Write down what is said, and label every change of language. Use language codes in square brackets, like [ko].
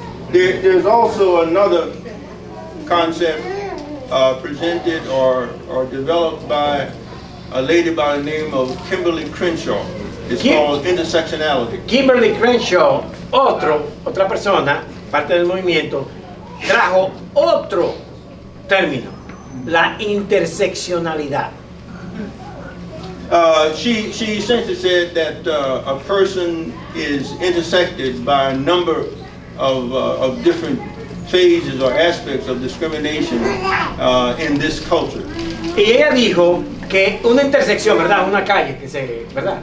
[en] There's also another concept presented or developed by a lady by the name of Kimberly Crenshaw. It's called intersectionality. [es] Kimberly Crenshaw, otra persona, parte del movimiento, trajo otro término, la interseccionalidad. [en] She essentially said that a person is intersected by a number of different phases or aspects of discrimination in this culture. [es] Y ella dijo que una intersección, ¿verdad? Una calle, ¿verdad?